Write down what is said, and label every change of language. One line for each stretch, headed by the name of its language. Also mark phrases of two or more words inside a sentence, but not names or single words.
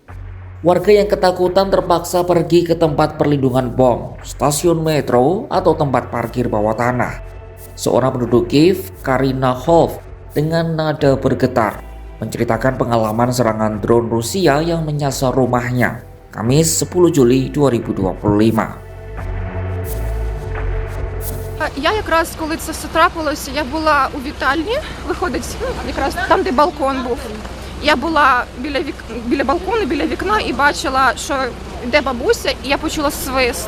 Indonesian: Warga yang ketakutan terpaksa pergi ke tempat perlindungan bom, stasiun metro, atau tempat parkir bawah tanah. Seorang penduduk Kiev, Karina Holf, dengan nada bergetar, menceritakan pengalaman serangan drone Rusia yang menyasar rumahnya, Kamis 10 Juli 2025.
Ukrainian: Я якраз, коли це все трапилося, я була у вітальні, виходить, якраз там, де балкон був. Я була біля балкону, біля вікна і бачила, що йде бабуся, і я почула свист.